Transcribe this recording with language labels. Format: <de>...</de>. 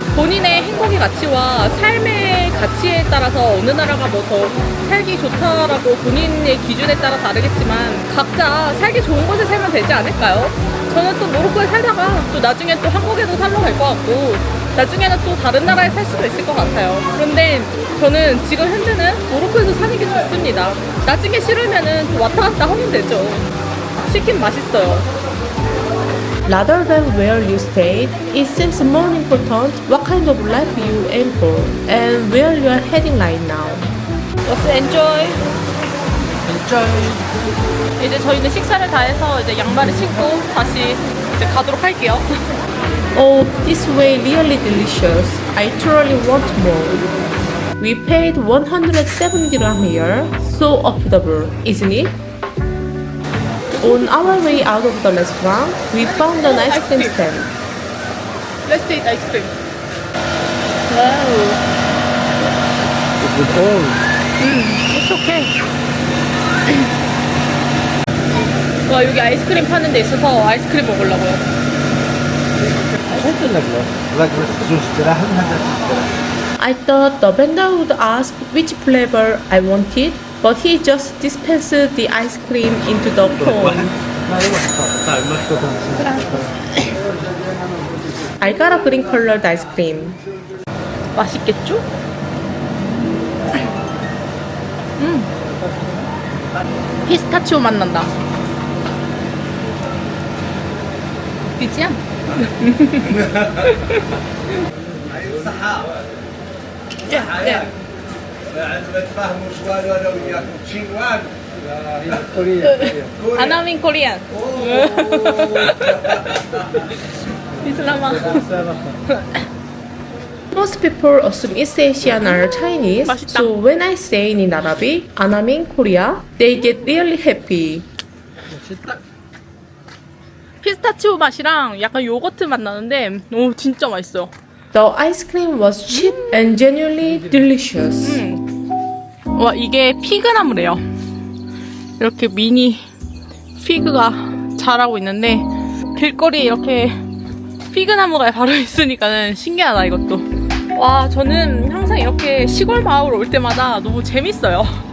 <ko>본인의 행복의 가치와 삶의 가치에 따라서 어느 나라가 뭐 더 살기 좋다라고 본인의 기준에 따라 다르겠지만 각자 살기 좋은 곳에 살면 되지 않을까요? 저는 또 모로코에 살다가 또 나중에 또 한국에도 살러 갈 것 같고 나중에는 또 다른 나라에 살 수도 있을 것 같아요. 그런데 저는 지금 현재는 모로코에서 사는 게 좋습니다. 나중에 싫으면은 또 왔다 갔다 하면 되죠. 치킨 맛있어요.</ko> <en>Rather than where you stayed, it seems more important what kind of life you aim for and where you are heading right now. Let's enjoy. Enjoy.</en> <ko>이제 저희는 식사를 다 해서 이제 양말을 신고 다시 이제 가도록 할게요.</ko> <en>Oh, this way really delicious. I truly want more. We paid 107 dirham here, so affordable, isn't it? On our way out of the restaurant, we found an ice cream stand. Let's eat ice cream. Wow. It's all. It's okay.</en> <ko>와 여기 아이스크림 파는 데 있어서 아이스크림 먹으려고요. 살짝</ko> <ar>لك بس جوز دراهم هذا</ar> <en>I thought the vendor would ask which flavor I wanted, but he just dispensed the ice cream into the cone. I got a green colored ice cream.</en> <ko>맛있겠죠? 피스타치오 맛 난다. 그치야? 네.</ko> <ar>아나민 코리안. 이슬라마.</ar> <en>Most people assume East Asian are Chinese,</en> <ko>맛있다.</ko> <en>so when I say in Arabic, and I'm in Korea, they get really happy.</en> <ko>피스타치오 맛이랑 약간 요거트 맛 나는데 오 진짜 맛있어요.</ko> <en>The ice cream was cheap and genuinely delicious.</en> <ko>와 이게 피그나무래요. 이렇게 미니 피그가 자라고 있는데 길거리에 이렇게 피그나무가 바로 있으니까는 신기하다 이것도. 와 저는 항상 이렇게 시골 마을 올 때마다 너무 재밌어요.</ko>